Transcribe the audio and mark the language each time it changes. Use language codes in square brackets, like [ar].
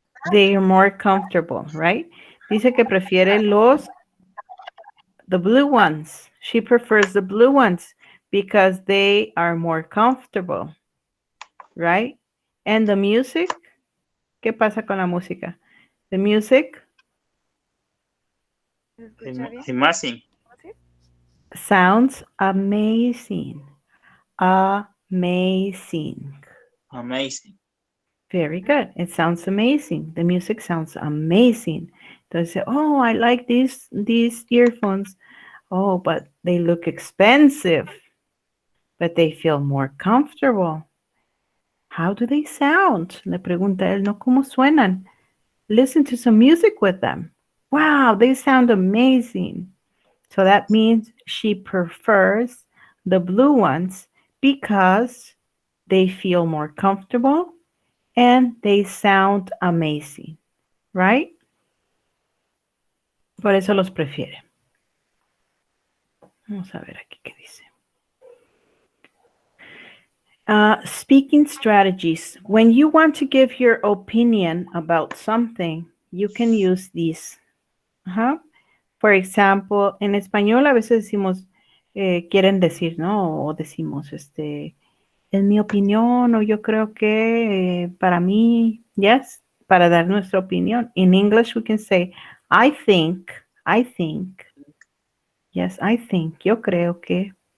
[en] they are more comfortable, right? [es] Dice que prefiere [en] the blue ones. She prefers the blue ones because they are more comfortable, right? And the music, [es] ¿qué pasa con la música? [en] The music Amazing. sounds amazing. Amazing. Amazing. Very good. It sounds amazing. The music sounds amazing. Entonces, oh, I like these earphones. Oh, but they look expensive. But they feel more comfortable. How do they sound? [es] Le pregunta él, no, ¿cómo suenan? [en] Listen to some music with them. Wow, they sound amazing. So that means she prefers the blue ones because they feel more comfortable and they sound amazing, right? [es] Por eso los prefiere. Vamos a ver aquí qué dice. [en] Speaking strategies. When you want to give your opinion about something, you can use these. [es] For example, en español a veces decimos, quieren decir, ¿no? O decimos, en mi opinión, o yo creo que para mí, yes, para dar nuestra opinión. [en] In English, we can say, I think, yes, I think, [es] yo creo que.